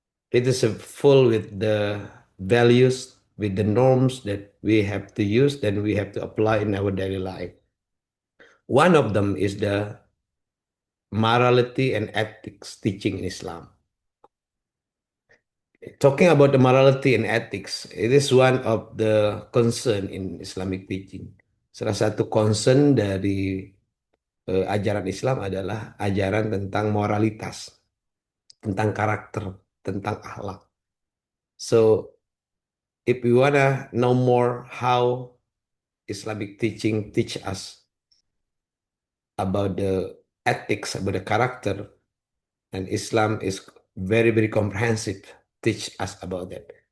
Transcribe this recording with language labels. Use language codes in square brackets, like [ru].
[en] It is full with the values, with the norms that we have to use, then we have to apply in our daily life. One of them is the morality and ethics teaching in Islam. Talking about the morality and ethics, it is one of the concern in Islamic teaching. [id] Salah satu concern dari ajaran Islam adalah ajaran tentang moralitas, tentang karakter, tentang akhlak. [en] So, if we wanna know more how Islamic teaching teach us about the ethics, about the character, and Islam is very, very comprehensive, teach us about that.